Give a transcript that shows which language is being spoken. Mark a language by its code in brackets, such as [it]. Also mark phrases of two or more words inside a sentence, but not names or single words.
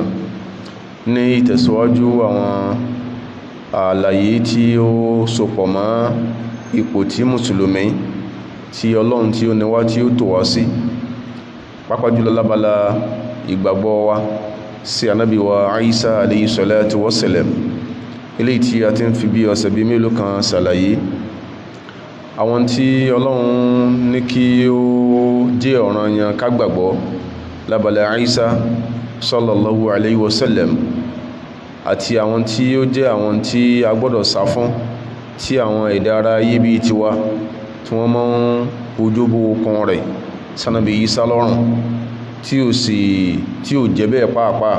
[yo] Ní ìtẹ̀síwájú àwọn àlàyé tí ó sopọ̀ mọ́ ipò tí mùsùlùmí tí Ọlọ́run tí ó ní wá tí ó tò wá sí, pàápàá jùlọ lábala ìgbàgbọ́ wa sí ànábì wa Isa [ar] عليه الصلاة والسلام, [yo] eléyìí tí a ti ń fi bí ọ̀sẹ̀ bí mélòó kan ṣàlàyé àwọn tí Ọlọ́run ní kí ó jẹ́ ọ̀ranyàn ká gbàgbọ́ lábala Isa [ar] صلى الله عليه وسلم, [yo] àti àwọn tí ó jẹ́ àwọn tí a gbọ́dọ̀ sá fún, tí àwọn ẹ̀dá ara ayé bí tiwa tí wọ́n máa ń ojúbọ okun rẹ̀ sánàbí Isa lọ́rùn tí ò jẹ́ bẹ́ẹ̀ pàápàá.